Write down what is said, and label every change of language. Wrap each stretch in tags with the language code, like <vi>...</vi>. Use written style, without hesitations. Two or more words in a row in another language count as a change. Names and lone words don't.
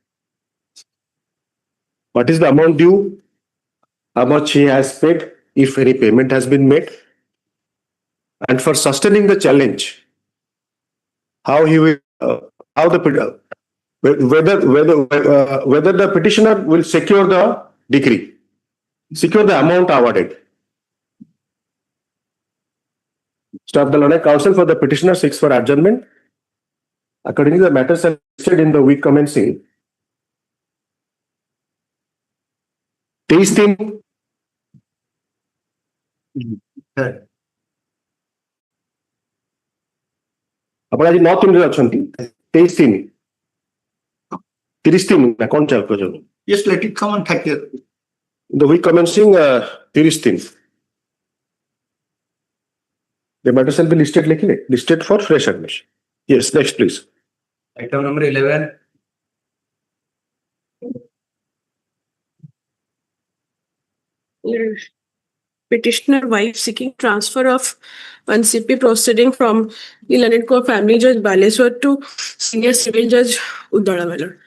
<en>what is the amount due, how much he has paid, if any payment has been made, and for sustaining the challenge, how he will, whether the petitioner will secure the decree, secure the amount awarded. So the learned counsel for the petitioner seeks for adjournment. Accordingly, the matters are listed in the week commencing 23</en> <or>ଆପଣ ଆଜି 9/3 ରେ ଅଛନ୍ତି 23/3 30/3 ନା କଣ ଚାଲ କରୁଛନ୍ତି?</or> <en>Yes, let it come on 30th. The week commencing 30/3. The matter shall be listed listed for fresh admission. Yes, next please. Item number 11. Petitioner wife seeking transfer of 1 CP proceeding from the Learned Court Family Judge Baleswar to Senior Civil Judge Uddala, my lord.</en>